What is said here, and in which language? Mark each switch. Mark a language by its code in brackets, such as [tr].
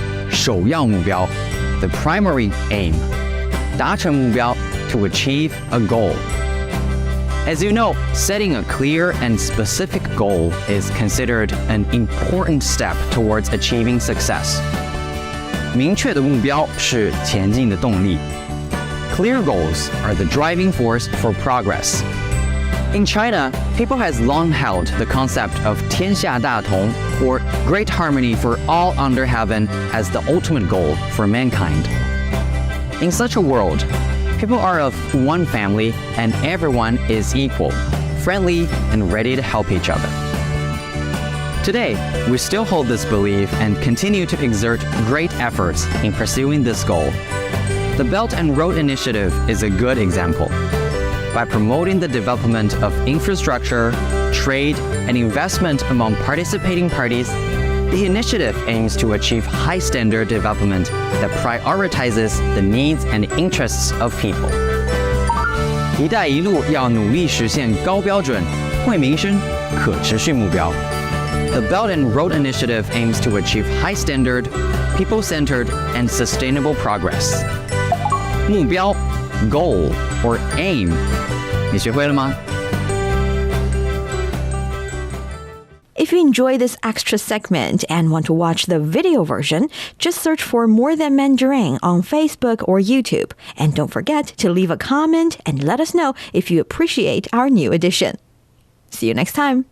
[zh] 首要目标, [en] the primary aim. [zh] 达成目标, [en] to achieve a goal. As you know, setting a clear and specific goal is considered an important step towards achieving success. [zh] 明确的目标是前进的动力。 [en] Clear goals are the driving force for progress. In China, people has long held the concept of 天下大同, or great harmony for all under heaven, as the ultimate goal for mankind. In such a world, people are of one family and everyone is equal, friendly, and ready to help each other. Today, we still hold this belief and continue to exert great efforts in pursuing this goal. The Belt and Road Initiative is a good example. By promoting the development of infrastructure, trade, and investment among participating parties, the initiative aims to achieve high-standard development that prioritizes the needs and interests of people. [zh] 一带一路要努力实现高标准、惠民生、可持续目标。 [en] The Belt and Road Initiative aims to achieve high-standard, people-centered, and sustainable progress. [zh] 目标 [en] goal or aim [zh] 你学会了吗？ [en] If you enjoy this extra segment and want to watch the video version, just search for More Than Mandarin on Facebook or YouTube. And don't forget to leave a comment and let us know if you appreciate our new edition. See you next time.